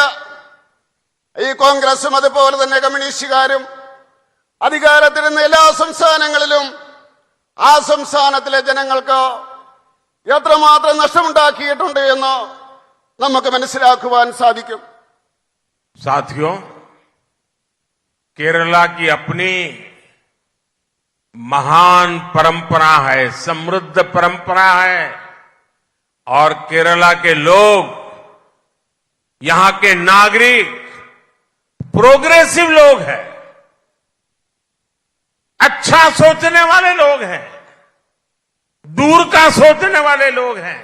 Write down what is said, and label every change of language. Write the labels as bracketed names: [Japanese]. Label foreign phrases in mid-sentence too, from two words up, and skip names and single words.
[Malayalam] ഈ കോൺഗ്രസും അതുപോലെ തന്നെ കമ്മ്യൂണിസ്റ്റുകാരും അധികാരത്തിലിരുന്ന എല്ലാ സംസ്ഥാനങ്ങളിലും ആ സംസ്ഥാനത്തിലെ ജനങ്ങൾക്ക് എത്രമാത്രം നഷ്ടമുണ്ടാക്കിയിട്ടുണ്ട് എന്ന് നമുക്ക് മനസ്സിലാക്കുവാൻ സാധിക്കും. [Hindi] साथियों, केरला की अपनी महान परंपरा है, समृद्ध परंपरा है और केरला के लोग, यहां के नागरिक प्रोग्रेसिव लोग हैं, अच्छा सोचने वाले लोग हैं, दूर का सोचने वाले लोग हैं।